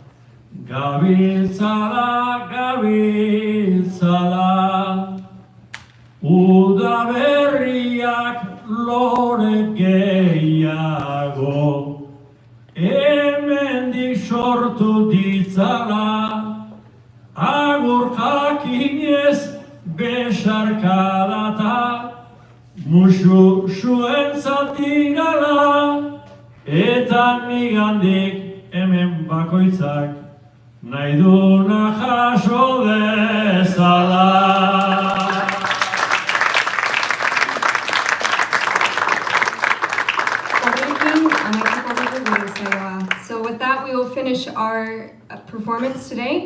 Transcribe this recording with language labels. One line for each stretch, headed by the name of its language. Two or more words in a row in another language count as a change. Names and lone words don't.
Basque: gabiltzala, gabiltzala, udaberriak lore gehiago, hemendik sortu ditzala, agur jakinez besarkadata, musu zuen zatigala, eta nigandik hemen bakoitzak nahi duna jaso dezala.
English: So with that, we will finish our performance today.